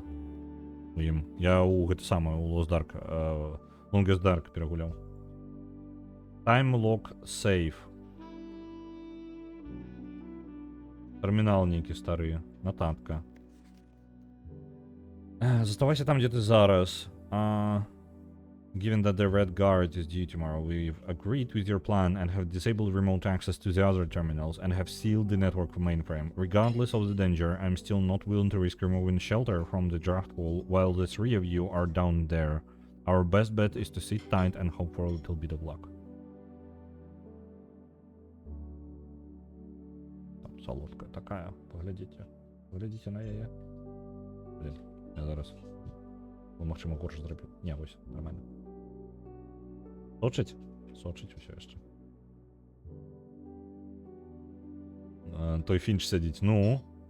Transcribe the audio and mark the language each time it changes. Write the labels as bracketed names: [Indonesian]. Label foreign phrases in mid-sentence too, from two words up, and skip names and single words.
[Belarusian] У ім. Я ў гэта самае, у Lost Dark, Longest Dark перагуляў. [English] Time Lock Safe. [Belarusian] Тэрмінал нейкі стары. Нататка. Заставайся там, дзе ты зараз. [English] Given that the Red Guard is due tomorrow, we've agreed with your plan and have disabled remote access to the other terminals and have sealed the network mainframe. Regardless of the danger, I'm still not willing to risk removing shelter from the draft wall while the 3 of you are down there. Our best bet is to sit tight and hope for a little bit of luck. [Belarusian] Там солодка такая, поглядите. Поглядите на яе. Блин, я зараз... Магчыма, горш зрабіў. Не, вось, нормально. Сочыць? Сочыць усё яшчэ. Той Фінч сядзіць. Ну?